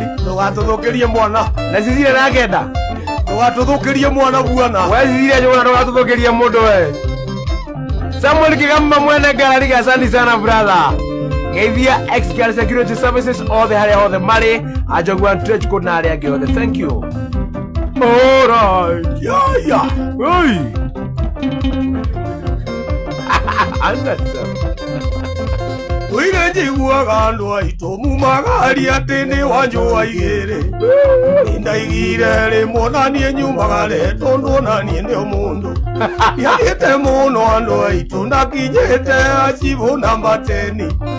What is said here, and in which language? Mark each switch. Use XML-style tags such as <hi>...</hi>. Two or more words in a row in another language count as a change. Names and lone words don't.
<ki>Ndũgatũthũkĩrie mwana. Na Cecilia nĩ arakĩenda? Ndũgatũthũkĩrie mwana Bwana. We Cecilia nĩ wona ndũgatũthũkĩrie mũndũ we. Samuel Kigamba mwene ngarari ga,</ki> <sw>asante sana</sw> <ki>brother. Geithia X Girl Security Services othe harĩa hothe marĩ. Anjogu and Trench Coat na arĩa angĩ othe.</ki> <en>Thank you. All right. Ya, ya. Oi.</en> <sw>Asante sana.</sw> <ki>Ũire njiguaga andũ aitũ mumaga aria atĩ nĩ wa njũa igĩrĩ. Nĩ ndaigire rĩmwe na niĩ nyumaga re, tondũ ona niĩ ndĩ o mũndũ. Ndiagĩte mũno andũ aitũ, ndakinyĩte acibũ namba ten.</ki>